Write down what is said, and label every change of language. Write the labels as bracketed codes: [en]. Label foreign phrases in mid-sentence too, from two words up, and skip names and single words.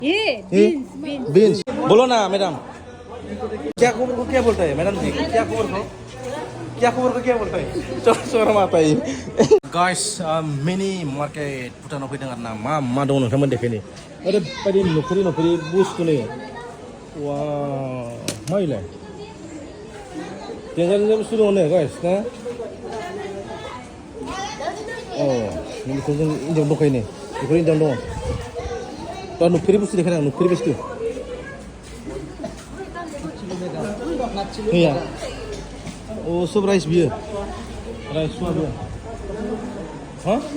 [hi] ये ये बीन्स बीन्स बोलो ना मैडम क्या खबर को क्या बोलता है मैडम जी क्या खबर को क्या बोलता है शर्म आता है गाइस [brx] मिनी मार्केट भुटानाव फैदों आरो ना मा दं नोंथांमोन देखायनो ओरैबायदि नुफेरै बुस्थु नै वा मा इलाय देंजार बुस्थु दङ नै गाइस ना अ बेखौ जों इन्डियाव दंखायो नै बेफोर इन्डियाव दङ दा नुफेरै बुस्थु देखायनो आं नुफेरै बुस्थु गैया ओ सब राइस बियो राइस सुवाबो हा